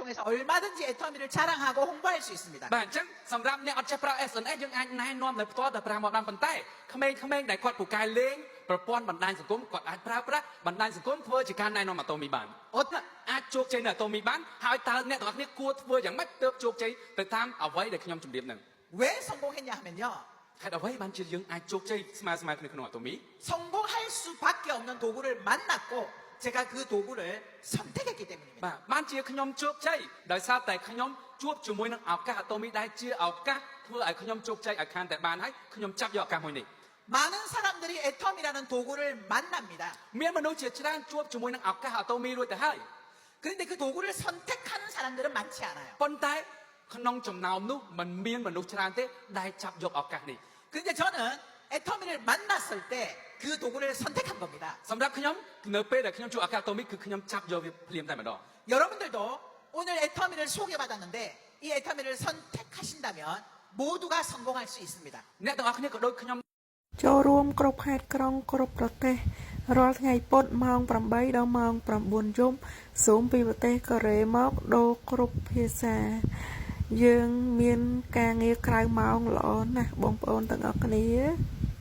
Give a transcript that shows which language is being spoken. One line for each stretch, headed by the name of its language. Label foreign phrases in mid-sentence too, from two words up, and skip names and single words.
Korean: 통해서 얼마든지 애터미를 자랑하고 홍보할 수 있습니다.
Khmer: បាទអញ្ចឹងសម្រាប់អ្នកអត់ចេះប្រើ SNS យើងអាចណែនាំដោយផ្ទាល់តែប្រាំមកបានប៉ុន្តែក្មេងៗដែលគាត់ពូកែលេងប្រព័ន្ធបណ្ដាញសង្គមគាត់អាចប្រើប្រាស់បណ្ដាញសង្គមធ្វើជាការណែនាំអាតូមីបានអាចជោគជ័យនៅអាតូមីបានហើយតើអ្នកទាំងអស់គ្នាគួរធ្វើយ៉ាងម៉េចទើបជោគជ័យទៅតាមអ្វីដែលខ្ញុំជម្រាបហ្នឹង
Korean: 왜 성공했냐 하면요.
Khmer: ហេតុអ្វីបានជាយើងអាចជោគជ័យស្មើគ្នាក្នុងអាតូមី
Korean: 성공할 수밖에 없는 도구를 만났고 제가 그 도구를 선택했기 때문입니다.
Khmer: បាទបានជាខ្ញុំជោគជ័យដោយសារតែខ្ញុំជួបជាមួយនឹងឱកាសអាតូមីដែលជាឱកាសធ្វើឲ្យខ្ញុំជោគជ័យឲ្យខានតែបានហើយខ្ញុំចាប់យកឱកាសមួយនេះ
Korean: 많은 사람들이 애텀이라는 도구를 만납니다.
Khmer: មានមនុស្សជាច្រើនជួបជាមួយនឹងឱកាសអាតូមីរួចទៅហើយ
Korean: 그런데 그 도구를 선택하는 사람들은 많지 않아요.
Khmer: ប៉ុន្តែក្នុងចំណោមនោះมันមានមនុស្សច្រើនទេដែលចាប់យកឱកាសនេះ
Korean: 그런데 저는 애터미를 만났을 때 그 도구를 선택한 겁니다.
Khmer: សម្រាប់ខ្ញុំនៅពេលដែលខ្ញុំជួបឱកាសអាតូមីគឺខ្ញុំចាប់យកវាភ្លាមតែម្ដង
Korean: 여러분들도 오늘 애터미를 소개받았는데 이 애터미를 선택하신다면 모두가 성공할 수 있습니다.
Khmer: អ្នកទាំងអស់គ្នាក៏ដូចខ្ញុំ ចូលរួមគ្រប់ខេត្តក្រុងគ្រប់ប្រទេសរាល់ថ្ងៃពុធម៉ោង8ដល់ម៉ោង9យប់សូមពីប្រទេសកូរ៉េមកដូរគ្រប់ភាសាយើងមានការងារក្រៅម៉ោងល្អណាស់បងប្អូនទាំងអស់គ្នា